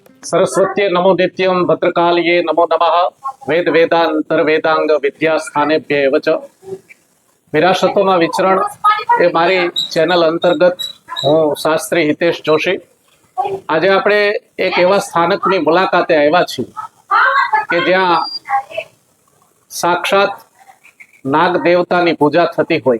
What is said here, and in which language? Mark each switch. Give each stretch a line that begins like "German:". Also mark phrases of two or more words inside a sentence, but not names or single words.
Sanskrit: सरस्वत्ये नमो नित्यं भद्रकाल्ये नमो नमः वेद वेदांतर वेदांग विद्यास्थानेभ्य एव च
Gujarati: વિરાસતોમાં વિચરણ એ મારી ચેનલ અંતર્ગત હું શાસ્ત્રી હિતેશ જોશી આજે આપણે એક એવા સ્થાનકની મુલાકાતે આવ્યા છીએ કે જ્યાં સાક્ષાત નાગ દેવતાની પૂજા થતી હોય.